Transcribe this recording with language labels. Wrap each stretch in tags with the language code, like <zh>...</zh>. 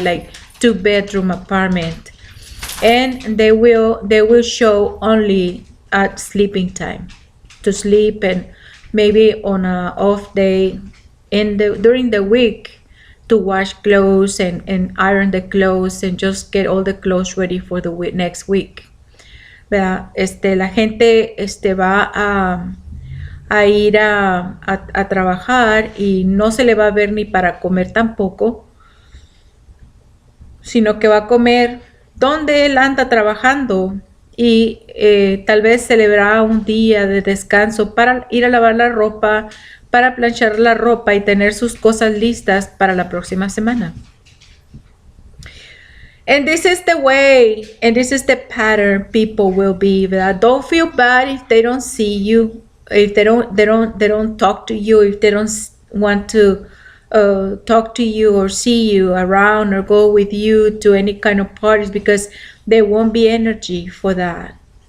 <en>Like 2-bedroom apartment, and they will show only at sleeping time to sleep, and maybe on a off day during the week to wash clothes and iron the clothes and just get all the clothes ready for the next week.</en> <es>¿Verdad? La gente va a ir a trabajar y no se le va a ver ni para comer tampoco, sino que va a comer donde él anda trabajando y tal vez celebrar un día de descanso para ir a lavar la ropa, para planchar la ropa y tener sus cosas listas para la próxima semana.</es> <en>And this is the way, and this is the pattern people will be. Don't feel bad if they don't see you, if they don't talk to you, if they don't want to talk to you or see you around or go with you to any kind of parties, because there won't be energy for that.</en>